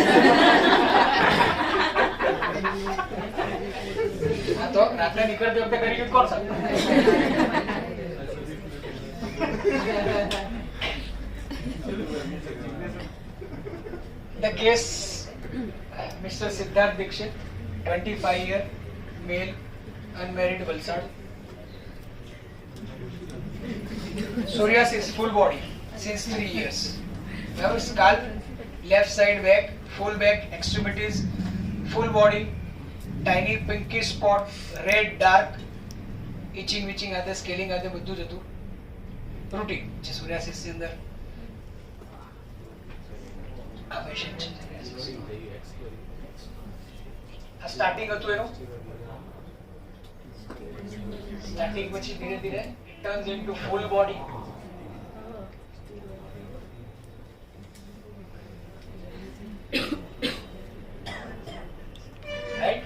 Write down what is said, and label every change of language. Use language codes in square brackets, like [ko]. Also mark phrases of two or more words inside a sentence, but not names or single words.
[gu] હા તો રાત્રે નીકળતી વખતે કરી કોણ શકે? [en] The case, Mr. Siddharth Dixit, 25-year, male, unmarried, Valsad. Psoriasis, full body, since 3 years. Now scalp, left side back, full back, extremities, full body, tiny pinkish spot, red, dark, itching, [hi] आते, scaling आते, [gu] બધું જ હતું. Routine, જે psoriasis ની અંદર આ પેશન્ટ છે. આ સ્ટાર્ટિંગ હતું એનું. સ્ટાર્ટિંગ પછી ધીરે ધીરે [en] it turns into full body. Right?